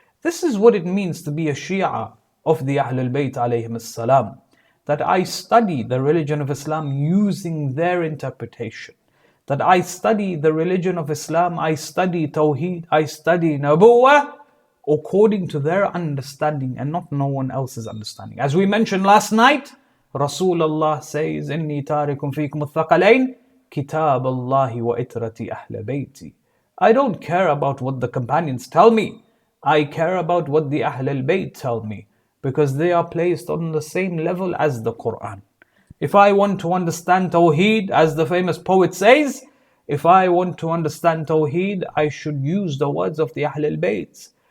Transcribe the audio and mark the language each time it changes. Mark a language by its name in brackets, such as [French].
[English] This is what it means to be a Shia of the Ahl al-Bayt alayhim salam. That I study the religion of Islam using their interpretation. That I study the religion of Islam, I study Tawheed, I study Nabuwah, according to their understanding and not no one else's understanding. As we mentioned last night, Rasulullah says, [Arabic] إِنِّي تَارِكٌ فِيكُمُ الثَّقَلَيْنِ كِتَابَ اللَّهِ وَإِتْرَةِ أَهْلَ بَيْتِ. [English] I don't care about what the companions tell me. I care about what the Ahl al-Bayt tell me, because they are placed on the same level as the Quran. If I want to understand Tawheed, as the famous poet says, if I want to understand Tawheed, I should use the words of the Ahl al-Bayt.